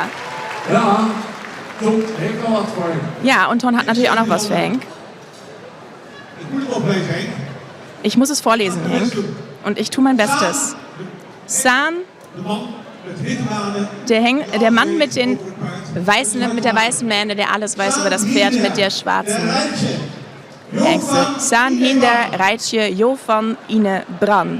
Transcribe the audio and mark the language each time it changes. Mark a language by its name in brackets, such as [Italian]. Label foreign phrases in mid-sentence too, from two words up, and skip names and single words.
[Dutch] Ja, Ton heeft wel wat voor Henk. Ja, [German] und Ton hat natürlich auch noch was für Henk. [Dutch] Ik moet het oplezen, Henk. [German] Ich muss es vorlesen, Henk. Und ich tue mein Bestes. Saan, der Mann mit der weißen Mähne, der alles weiß über das Pferd mit der schwarzen Hexe. Saan hinder Reitje Jo van Ine Bran.